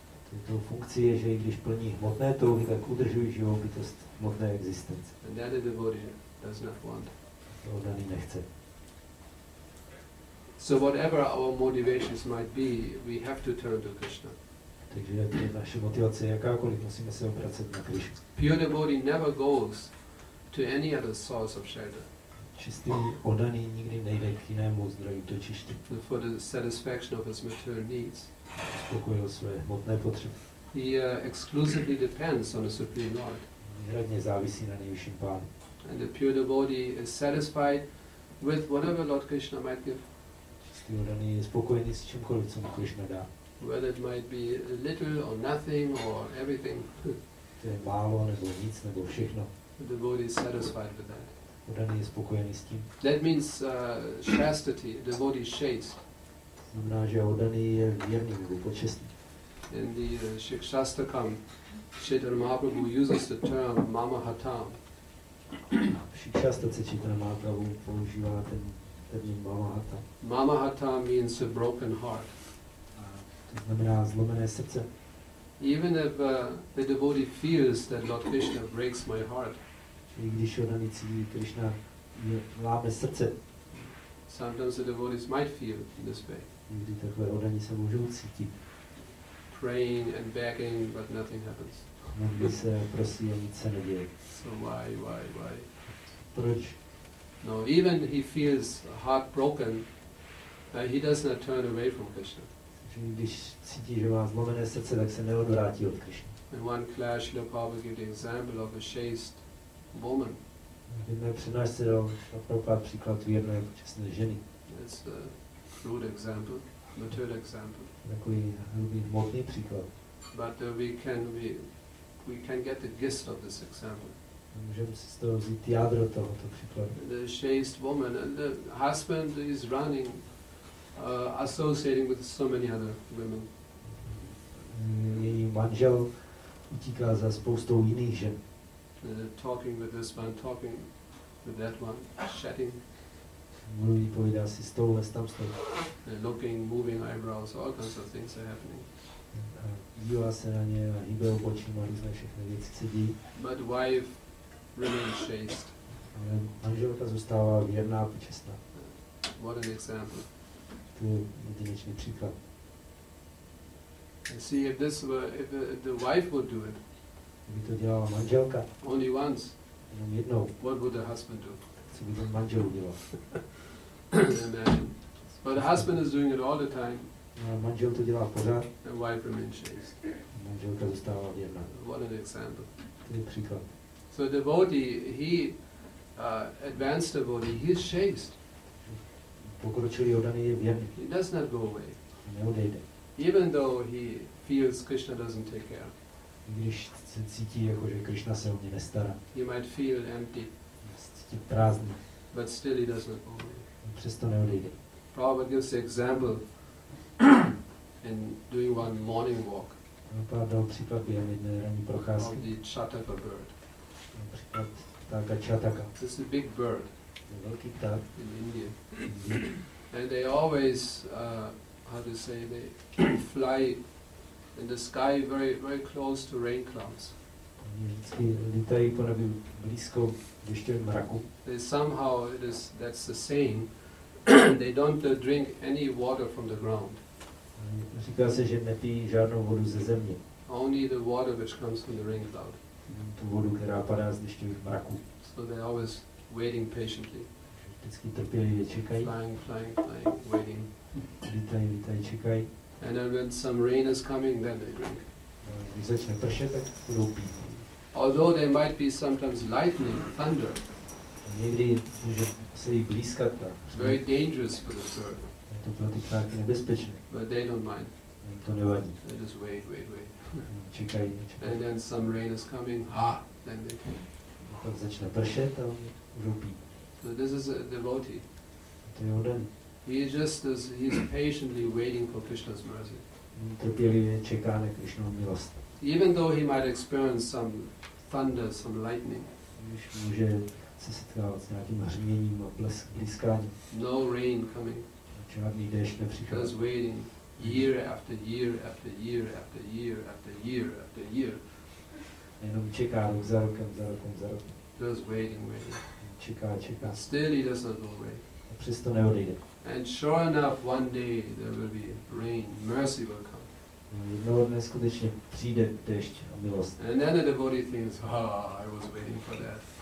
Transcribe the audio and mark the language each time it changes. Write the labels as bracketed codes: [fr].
[cs] Této funkci je, že i když plní hmotné touhy, tak udržují živou bytost v hmotné existenci. [en] And that a devotee does not want. [cs] To oddaný nechce. [en] So whatever our motivations might be, we have to turn to Krishna. [cs] Takže naše motivace je jakákoliv, musíme se obracet na Krishnu. [en] Pure devotee never goes to any other source of shelter. [cs] Čistý oddaný nikdy nejde k jinému zdroji točiště. [en] For the satisfaction of his material needs. [cs] Uspokojil své hmotné potřeby. [en] He exclusively depends on the Supreme Lord. [cs] Výhradně závisí na nejvyšším Pánu. [en] And the pure devotee is satisfied with whatever Lord Krishna might give. [cs] Čistý oddaný je spokojený s čímkoliv, co mu Krishna dá. [en] Whether it might be little or nothing or everything. [cs] To je málo, nebo nic, nebo všechno. [en] The devotee is satisfied with that. [cs] Oddaný je spokojený s tím. [en] That means chastity, devotee is chaste. [cs] Znamená, že oddaný je věrný nebo počestný. [en] In the Ecstatic, Chaitanya Mahaprabhu uses the term mamahatam. [cs] V Šikšastace Chaitanya Mahaprabhu používá ten termín mamahatam. [en] Mamahatam means a broken heart. [cs] To znamená zlomené srdce. [en] Even if the devotee feels that Lord Krishna breaks my heart, [cs] I když oddaný cítí, Krishna láme srdce. [en] sometimes the devotees might feel in this way. [cs] Někdy takové oddaní se můžou cítit. [en] Praying and begging, but nothing happens. [cs] Modlí se, prosí a nic se neděje. [en] So why? [cs] Proč? [en] No, even he feels heartbroken, he does not turn away from Krishna. [cs] Když cítí, že má zlomené srdce, tak se neodvrátí od Krishna. [en] In one class, Srila Prabhupada gave the example of a chaste woman. [cs] V jedné přednášce dal Prabhupada příklad věrné počestné ženy. [en] It's a crude example, material example. [cs] Takový hrubý hmotný příklad. [en] But we can get the gist of this example. [cs] Můžeme si z toho vzít jádro tohoto příkladu. [en] The chaste woman and the husband is running, associating with so many other women. [cs] Její manžel utíká za spoustou jiných žen. [en] Talking with this one, talking with that one, chatting. [cs] Mluví, povídá si s touhle, s tamstou. [en] Looking, moving eyebrows, all kinds of things are happening. [cs] Dívá se na ně a hýbe obočím a různé všechny věci se dějí. [en] But wife remains chaste. [cs] Ale manželka zůstává věrná a počestná. [en] What an example. [cs] To je jedinečný příklad. [en] And see, if the wife would do it, [cs] Kdyby to dělala manželka, [en] only once, [cs] jenom jednou, [en] what would the husband do? [cs] co by ten manžel udělal? [en] Imagine. But the husband is doing it all the time. [cs] A manžel to dělá pořád, [en] And wife remains chaste. [cs] manželka zůstává věrná. [en] What an example. [cs] To je příklad. [en] So devotee, he, advanced devotee, he is chaste. [cs] Pokročilý oddaný je věrný, [en] He does not go away. [cs] neodejde. [en] Even though he feels Krishna doesn't take care. [cs] Když se cítí, jako že Krishna se o mě nestará, [en] He might feel empty, [cs] cítí prázdný, [en] but still he does not go away. [cs] přesto neodejde. [en] Prabhupada gives the example in doing one morning walk [cs] Prabhupada dal příklad během jedné ranní [en] of [cs] procházky. [en] the Chataka bird. [cs] Příklad ptáka Čataka. [en] This is a big bird [cs] To je velký pták. [en] in India. And they always, how to say, they fly in the sky very, very close to rain clouds. [cs] Oni vždycky lítají po nebi blízko dešťovým mraku. [en] They somehow, that's the saying, they don't drink any water from the ground. [cs] Říká se, že nepijí žádnou vodu ze země. [en] Only the water which comes from the rain cloud. [cs] Tu vodu, která padá z dešťových mraků. [en] So they're always waiting patiently. [cs] Vždycky trpělivě čekají. [en] Flying, waiting. [cs] Lítají, čekají. [en] And then when some rain is coming, then they drink. [cs] Když začne pršet, tak budou pít. [en] Although there might be sometimes lightning, thunder. [cs] Někdy může se jí blízkat ta. [en] It's very dangerous for the bird. [cs] Je to pro ty ptáky nebezpečné. [en] But they don't mind. [cs] Jim to nevadí. [en] They just wait. [cs] Čekají. [en] And then some rain is coming. Then they can. [cs] Pak začne pršet a můžou pít. [en] So this is a devotee. [cs] To je odaný. [en] He's patiently waiting for Krishna's mercy. [cs] Trpělivě čeká na Krishnovu milost. [en] Even though he might experience some thunder, some lightning. [cs] Když může se setkávat s nějakým hřměním a blízkáním. [en] No rain coming. [cs] Žádný déšť nepřichází. [en] Just waiting year after year after year after year after year after year. [cs] Jenom čeká rok za rokem. [en] Just waiting. [cs] Čeká. [en] Still he does not go away. [cs] A přesto neodejde. [en] And sure enough, one day there will be rain, mercy will come. [cs] Jednoho dne skutečně přijde déšť a milost. [en] And then the devotee thinks, I was waiting for that.